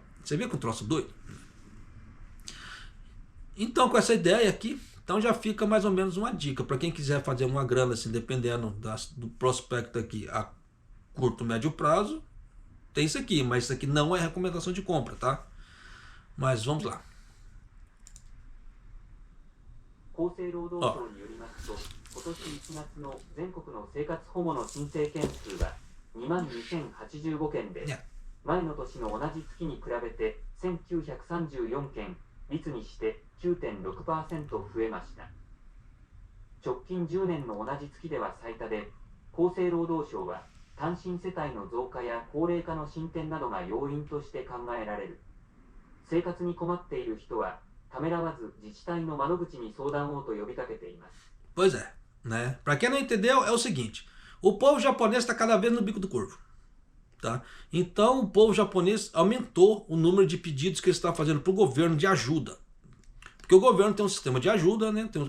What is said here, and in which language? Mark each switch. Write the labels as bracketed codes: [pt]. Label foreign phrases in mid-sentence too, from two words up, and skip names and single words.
[pt] Você vê que um troço doido? Então com essa ideia aqui, então já fica mais ou menos uma dica. Para quem quiser fazer uma grana assim, dependendo do prospecto aqui a curto, médio prazo, tem isso aqui. Mas isso aqui não é recomendação de compra, tá? Mas vamos lá. [ja] 厚生労働省によりますと、今年1月の全国の生活保護の申請件数は22,085件で、前の年の同じ月に比べて1,934件、率にして 9.6% 増えました。直近10年の同じ月では最多で、厚生労働省は単身世帯の増加や高齢化の進展などが要因として考えられる。生活に困っている人は [pt] Pois é, né? Para quem não entendeu, é o seguinte: o povo japonês está cada vez no bico do corvo, tá? Então o povo japonês aumentou o número de pedidos que ele está fazendo para o governo de ajuda, porque o governo tem um sistema de ajuda, né?